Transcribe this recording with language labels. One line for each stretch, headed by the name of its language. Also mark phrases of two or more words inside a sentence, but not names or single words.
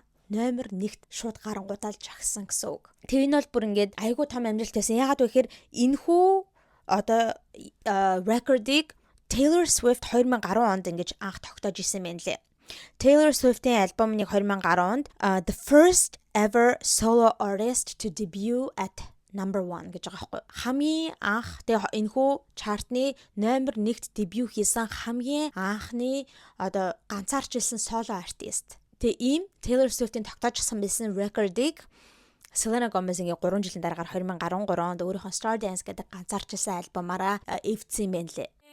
Mongolian: Номер 1-т шууд гарангуудаа л жагсан гэсэн үг. Тэр энэ бол бүр ингээд айгүй том амжилт байсан. Яагаад вэ гэхээр энэхүү одоо рекордыг Taylor Swift 2010 онд ингэж анх тогтоож исэн байна лээ. Taylor Swift-ийн альбом нэг 2010 онд
English: the first ever solo artist to debut at number 1
Mongolian: гэж байгаа байхгүй. Хамгийн анх тэгээ энэхүү чартны номер 1-т дебют хийсэн хамгийн анхны одоо ганцаарчилсан соло артист. Тэгээ ийм Taylor Swift-ийн тогтоожсан байсан рекордыг Selena Gomez-ийн 3 жилийн дараагаар 2013 онд өөрийнхөө Star Dance гэдэг ганцаарчилсан альбомаараа эвдсэн юм байна лээ.